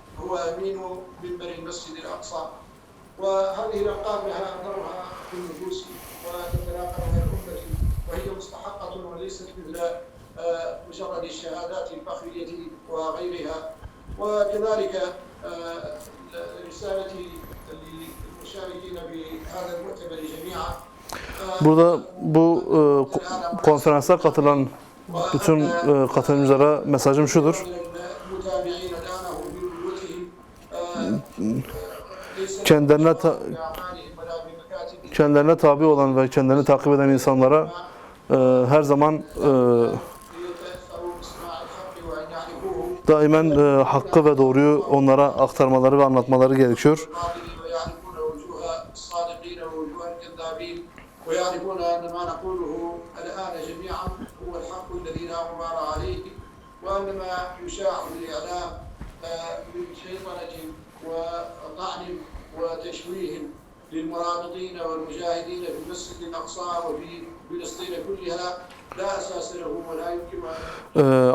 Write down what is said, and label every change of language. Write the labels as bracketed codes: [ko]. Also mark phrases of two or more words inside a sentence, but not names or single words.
[ar] هو أمين منبر المسجد الأقصى. وهذه الألقاب لها أثرها في النفوس وتتلاقاها الأمة، وهي مستحقة وليست مثل مجرد الشهادات الفخرية وغيرها. وكذلك رسالتي للمشاركين بهذا المؤتمر جميعا. [tr] Burada bu konferansa katılan bütün katılımcılara mesajım şudur. Kendilerine tabi olan ve kendilerini takip eden insanlara her zaman daimen hakkı ve doğruyu onlara aktarmaları ve anlatmaları gerekiyor. [ar] ويعرفون أن ما نقوله الآن جميعا هو الحق الذي لا غبار عليه، وأن ما يشاع في الإعلام من شيطنة وطعن وتشويه للمرابطين والمجاهدين في المسجد الأقصى وفي فلسطين كلها لا أساس له ولا يمكن.